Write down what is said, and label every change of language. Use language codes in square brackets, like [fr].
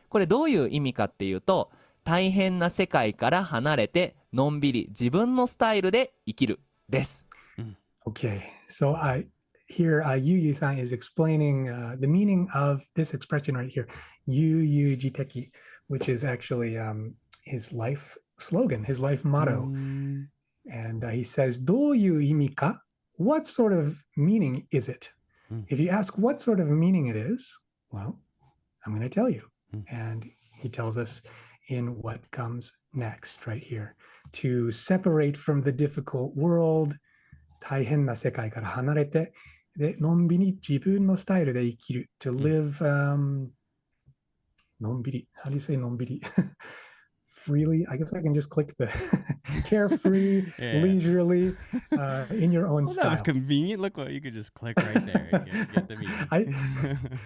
[ja] これどういう意味かっていうと、大変な世界から離れてのんびり自分のスタイルで生きるです。 [en] Okay. So here Yu-Yu-san is explaining the meaning of this expression right here, Yu-Yu Jiteki, which is actually his life slogan, his life motto. And he says, [ja] どういう意味か? [en] What sort of meaning is it? If you ask what sort of meaning it is, well, I'm going to tell you. And he tells us in what comes next right here. to separate from the difficult world, [ja] 大変な世界から離れて、で、のんびり自分のスタイルで生きる。 [en] To live, のんびり. How do you say のんびり? Freely. I guess I can just click the carefree, leisurely, in your own Well, style. that was convenient. Look, what you could just click right there and get the meaning.